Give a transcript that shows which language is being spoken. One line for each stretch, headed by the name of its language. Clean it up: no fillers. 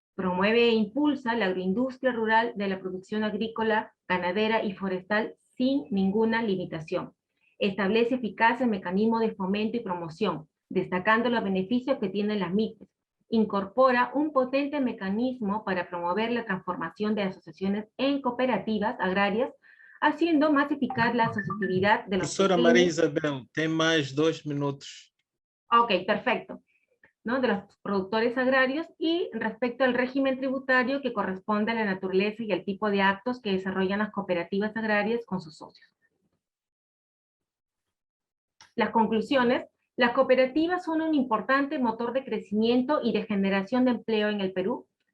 Spanish: Promueve e impulsa la agroindustria rural de la producción agrícola, ganadera y forestal sin ninguna limitación. Establece eficaces mecanismos de fomento y promoción, destacando los beneficios que tienen las MIPES. Incorpora un potente mecanismo para promover la transformación de asociaciones en cooperativas agrarias, haciendo más eficaz la asociatividad de los
Portuguese: Profesora María Isabel, tem mais 2 minutos.
Spanish: Ok, perfecto. ¿No? De los productores agrarios, y respecto al régimen tributario que corresponde a la naturaleza y al tipo de actos que desarrollan las cooperativas agrarias con sus socios. Las conclusiones: las cooperativas son un importante motor de crecimiento y de generación de empleo en el Perú.